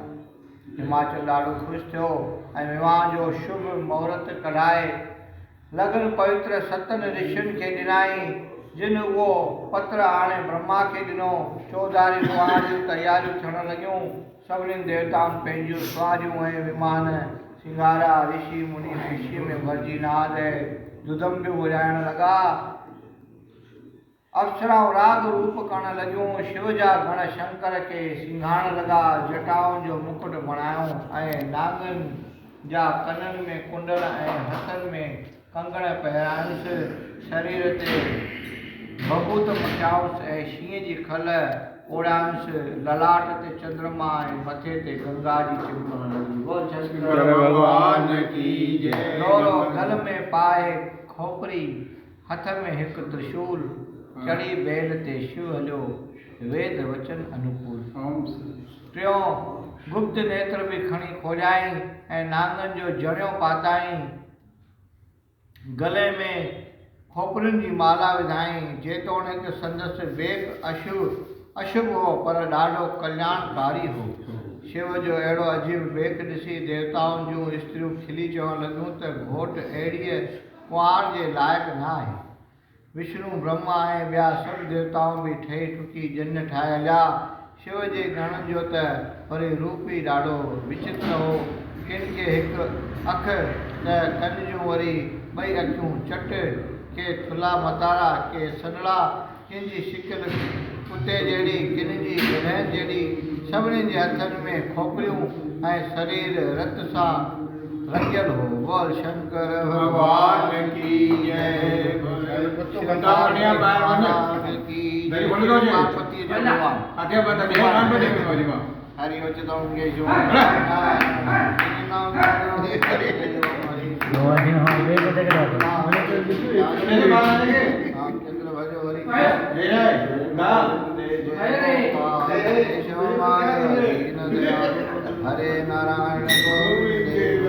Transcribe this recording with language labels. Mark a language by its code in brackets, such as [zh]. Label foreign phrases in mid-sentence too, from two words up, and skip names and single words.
[sd] हिमाचल ॾाढो ख़ुशि थियो ऐं विवाह जो शुभ मुहूर्त कढाए लग्न पवित्र सतनि ऋषियुनि खे ॾिनाई, जिन उहो पत्र आणे ब्रह्मा खे ॾिनो। चौधारी विवाह जूं तयारियूं थियण लॻियूं। सभिनीनि देवताउनि पंहिंजूं सुवारियूं ऐं विमान सिंगारा। ऋषि मुनि ख़ुशीअ में भरिजी नाद ऐं दुदंबियूं वॼाइण लॻा। अप्सराऊं राग रूप करण लॻियूं। शिव जा गण शंकर खे सिंघारण लॻा। जटाउनि जो मुकुट बणायूं ऐं नागनि जा कननि में कुंडल ऐं हथनि में कंगण पहिरायूंसि। शरीर ते भभूत मटियाऊंसि ऐं शींहं जी खल ओढ़ायूंसि। ललाट ते चंद्रमा ऐं मथे ते गंगा जी चिमकण लॻी। [hi] बोल शंकर भगवान की जय। [sd] लोरो गल में पाए खोपरी, हथ में हिकु त्रिशूल, चढ़ी बेल ते शिव हलियो वेद वचन अनुकूल। टियों गुप्त नेत्र बि खणी खोलियाई ऐं नांगनि जो जणियो पाताई। गले में खोपरियुनि जी माला विधाई। जेतोणीकि संदसि बेक अशुभ हो पर ॾाढो कल्याणकारी हो। शिव जो अहिड़ो अजीब बेक ॾिसी देवताउनि जूं स्त्रियूं खिली चवण लॻियूं त घोट अहिड़ीअ कुंवार जे लाइक़ु न आहे। विष्णु ब्रह्मा ऐं ॿिया सभु देवताऊं बि ठही टुटी जन ठाहे हलिया। शिव जे गणनि जो त वरी रूप ई ॾाढो विचित्र हो। किन खे हिकु अखि त कन जूं वरी ॿई अखियूं चट, के थुला मतारा, के सनड़ा। किन जी शिकिल कुते जहिड़ी, किन जी गधनि जहिड़ी। सभिनीनि जे हथनि में खोपरियूं ऐं शरीर रत सां रंगियल हो। [hi] बोल शंकर भगवान की जय। हरि वचन केशव रामचंद्र भजो हरे नारायण गोविंदे